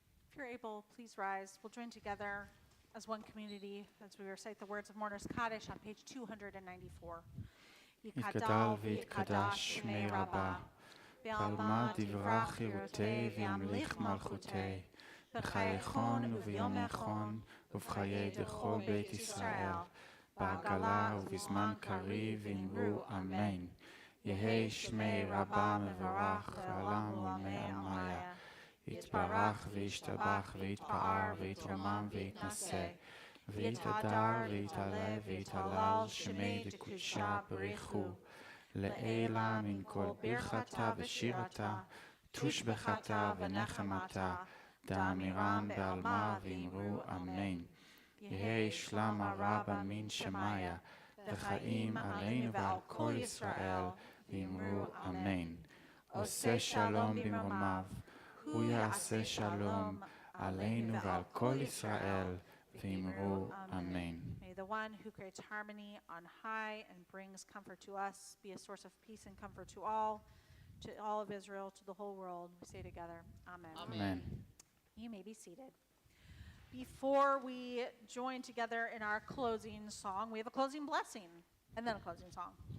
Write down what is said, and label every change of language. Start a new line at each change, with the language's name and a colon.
English: If you're able, please rise. We'll join together as one community as we recite the words of Mourner's Kaddish on page 294.
Aramaic: יתגדל ויתקדש שמי רבה, בעלמא דברך חירותי וימליך מלכותי, בחייכון וביומכון ובחיי דכל בית ישראל, בעגלה ובזמן קריב אמרו אמן. יהי שמי רבה מבורך לעולם ולמי עלמיה, יתברך וישתבח ויתפאר ויתרומם ויתנשא, ויתהדר ויתעלה ויתהלל שמי דקודשה בריחו, לעילה מן כל ברכתה ושירתה, תושבחתה ונחמתה, דאמירן בעלמא ואמרו אמן. יהי שלמה רבה מן שמיה, וחיים עלינו ועל כל ישראל, ואמרו אמן.
Hebrew: עושה שלום במרומיו, הוא יעשה שלום עלינו ועל כל ישראל, ואמרו אמן.
English: May the one who creates harmony on high and brings comfort to us, be a source of peace and comfort to all of Israel, to the whole world. We say together, Amen. Amen. You may be seated. Before we join together in our closing song, we have a closing blessing and then a closing song.